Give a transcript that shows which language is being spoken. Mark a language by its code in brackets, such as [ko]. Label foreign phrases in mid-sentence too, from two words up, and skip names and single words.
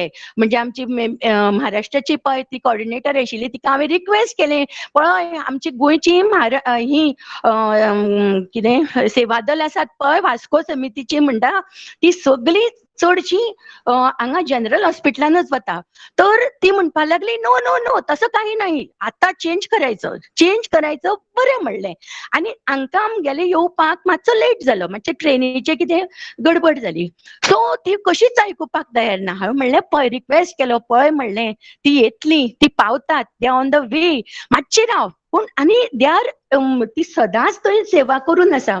[kok] म्हणजे आमची महाराष्ट्राची पळय ती कॉर्डिनेटर आशिल्ली तिका हांवें रिक्वेस्ट केलें, पळय आमची गोंयची ही कितें सेवा दल आसात पळय वास्को समितीची म्हणटा ती सगळी चडशी हांगा [en] general hospitalanch [kok] वता. तर ती म्हणपा लागली [en] no no no [mr] तसं काही नाही, आता चेंज करायचं [kok] बरें म्हणलें. आनी हांकां आमगेले येवपाक मातसो लेट जालो, मातशें ट्रेनीचें कितें गडबड जाली. सो ती कशीच आयकुपाक तयार ना. हांवें म्हणलें पळय रिक्वेस्ट केलो, पळय म्हणलें ती येतली, ती पावतात, [en] they on the way, [kok] मातशी राव. पूण आनी [en] they are [kok] ती सदांच थंय सेवा करून आसा.